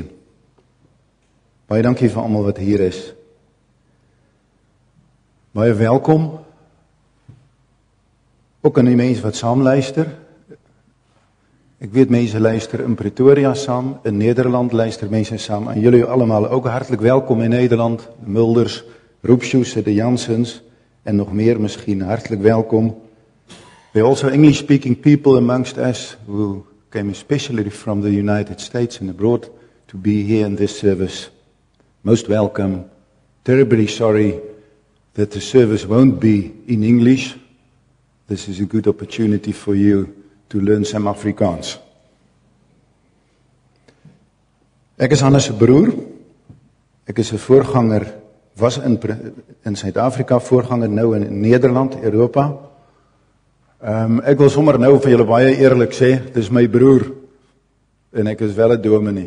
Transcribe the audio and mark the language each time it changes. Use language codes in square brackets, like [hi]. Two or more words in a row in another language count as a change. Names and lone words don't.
[af] Baie dankie vir almal wat hier is. Baie welkom, ook aan die mense wat saam luister. Ek weet mense luister in Pretoria saam, in Nederland luister mense saam, en julle allemaal ook [nl] hartelijk welkom in Nederland, de Mulders, Roepsjoes, de Jansens, en nog meer misschien, hartelijk welkom. [en] There are also English-speaking people amongst us who came especially from the United States and abroad to be here in this service. Most welcome. Terribly sorry that the service won't be in English. This is a good opportunity for you to learn some Afrikaans. [af] Ek is Hannes se broer. Ek is 'n voorganger, was in Suid-Afrika, voorganger nou in Nederland, Europa. Ek wil sommer nou vir julle baie eerlik sê, dit is my broer en ek is wel 'n dominee.